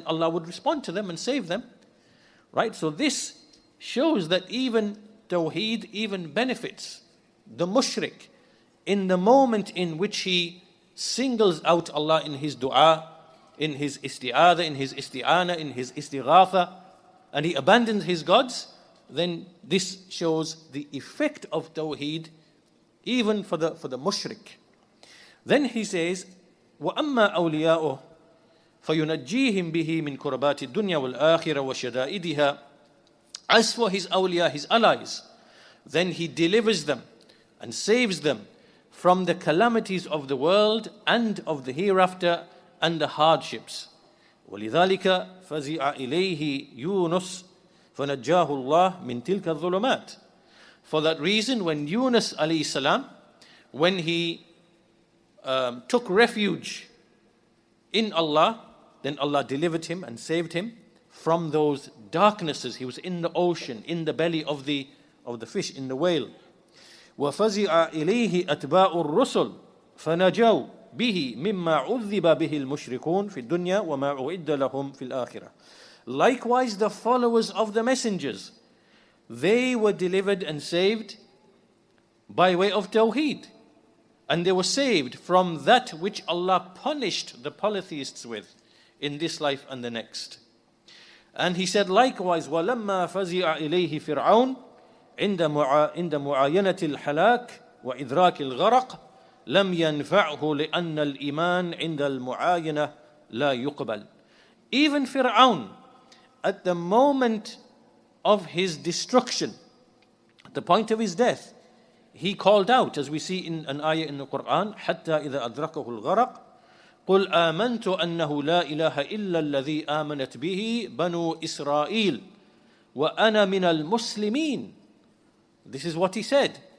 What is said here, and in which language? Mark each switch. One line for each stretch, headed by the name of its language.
English: Then Allah would respond to them and save them. Right? So this shows that even Tawheed even benefits the mushrik in the moment in which he singles out Allah in his dua, in his isti'adha, in his isti'ana, in his istighatha, and he abandons his gods. Then this shows the effect of Tawheed even for the mushrik. Then he says,
Arabic: وَأَمَّا أَوْلِيَاؤُهُ فَيُنَجِّيهِمْ بِهِ مِنْ كُرَبَاتِ الدُّنْيَا وَالْآخِرَةِ وَشَدَائِدِهَا.
English: As for his awliya, his allies, then he delivers them and saves them from the calamities of the world and of the hereafter and the hardships.
Arabic: وَلِذَلِكَ فَزِعَ إِلَيْهِ يُونُسُ فَنَجَّاهُ اللَّهُ مِنْ تِلْكَ الظُّلُمَاتِ.
English: For that reason, when Yunus alayhi salam, when he took refuge in Allah, then Allah delivered him and saved him from those darknesses. He was in the ocean, in the belly of the fish, in the whale.
Arabic: وَفَزِعَ إِلَيْهِ أَتْبَاءُ الرُّسُلِ فَنَجَوْا بِهِ مِمَّا عُذِّبَ بِهِ الْمُشْرِكُونَ فِي الدُّنْيَا وَمَا أُعِدَّ لَهُمْ فِي الْآخِرَةِ.
English: Likewise, the followers of the messengers, they were delivered and saved by way of Tawheed. And they were saved from that which Allah punished the polytheists with in this life and the next. And he said likewise,
Arabic: وَلَمَّا فَزِعَ إِلَيْهِ فِرْعَوْنَ عند معاينة الحلاك وإدراك الغرق لم ينفعه لأن الإيمان عند المعاينة لا يقبل.
English: Even Fir'aun, at the moment of his destruction, at the point of his death, he called out, as we see in an ayah in the Quran,
Arabic: حتى إذا أدركه الغرق قل آمنت أنه لا إله إلا الذي آمنت به بنو إسرائيل وأنا من المسلمين.
English: This is what he said.